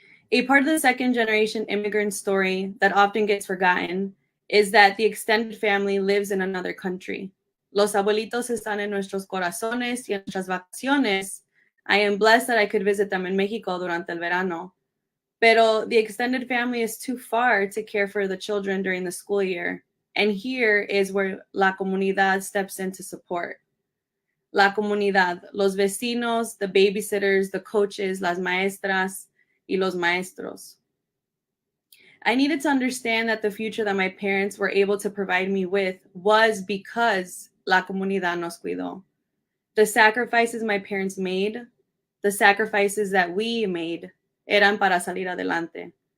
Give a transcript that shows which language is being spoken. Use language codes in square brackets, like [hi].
[en] A part of the second generation immigrant story that often gets forgotten is that the extended family lives in another country. [es] Los abuelitos están en nuestros corazones y en nuestras vacaciones. [en] I am blessed that I could visit them in Mexico [es] durante el verano. Pero [en] the extended family is too far to care for the children during the school year. And here is where La Comunidad steps in to support. [es] La Comunidad, los vecinos, [en] the babysitters, the coaches, [es] las maestras, y los maestros. [en] I needed to understand that the future that my parents were able to provide me with was because La Comunidad [es] nos cuidó. [en] The sacrifices my parents made, the sacrifices that we made, [es] eran para salir adelante.